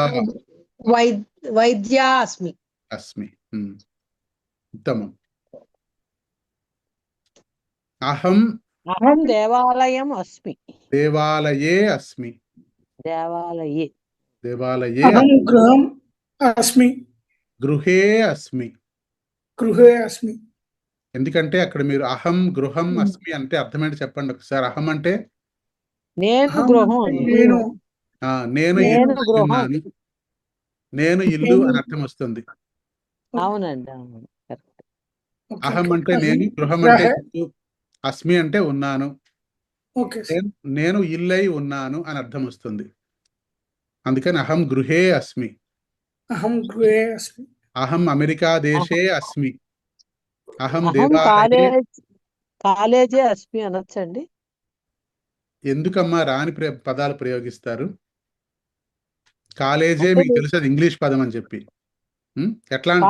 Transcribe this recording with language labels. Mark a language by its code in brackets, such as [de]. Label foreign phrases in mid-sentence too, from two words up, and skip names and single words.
[sa] వైద్యా అస్మి. అస్మి. ఉత్తమం. అహం అహం దేవాలయం అస్మి. దేవాలయే అస్మి. దేవాలయే. దేవాలయే అహం గృహం అస్మి. గృహే అస్మి. గృహే అస్మి. [te] ఎందుకంటే అక్కడ మీరు [sa] అహం గృహం అస్మి [te] అంటే అర్థమేంటి చెప్పండి ఒకసారి. అహం అంటే నేను గృహం. నేను నేను నేను ఇల్లు గృహం. ఉన్నాను. నేను ఇల్లు అని అర్థం వస్తుంది. అవునండి, అవును. అహం అంటే నేను, గృహం అంటే ఇల్లు, అస్మి అంటే ఉన్నాను. నేను ఇల్లై ఉన్నాను అని అర్థం వస్తుంది. [sa] అందుకని అహం గృహే అస్మి. అహం గృహే అస్మి. అహం అమెరికా దేశే అస్మి. అహం అహం దేవాలయే. కాలేజే అస్మి [te] అనొచ్చండి. ఎందుకమ్మా రాని పదాలు ప్రయోగిస్తారు? [sa] కాలేజే [te] అంటే మీకు తెలుసు, అది ఇంగ్లీష్ పదం అని చెప్పి. ఎట్లా అంటారు?